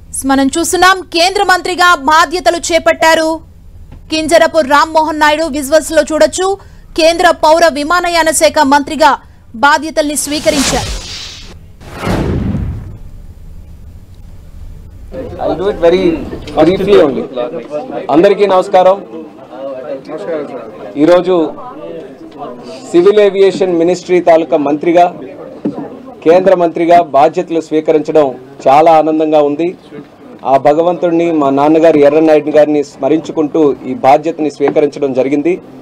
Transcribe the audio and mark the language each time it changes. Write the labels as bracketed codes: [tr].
[te] మనం చూస్తున్నాం, కేంద్ర మంత్రిగా బాధ్యతలు చేపట్టారు కింజరపు రామ్మోహన్ నాయుడు. విజువల్స్ లో చూడొచ్చు, కేంద్ర పౌర విమానయాన శాఖ మంత్రిగా బాధ్యతల్ని స్వీకరించారు. [en] I'll do it very briefly only. [te] అందరికీ నమస్కారం. ఈరోజు సివిల్ ఏవియేషన్ మినిస్ట్రీ తాలూకా మంత్రిగా, కేంద్ర మంత్రిగా బాధ్యతలు స్వీకరించడం చాలా ఆనందంగా ఉంది. ఆ భగవంతుడిని, మా నాన్నగారు ఎర్రనాయుడు గారిని స్మరించుకుంటూ ఈ బాధ్యతని స్వీకరించడం జరిగింది.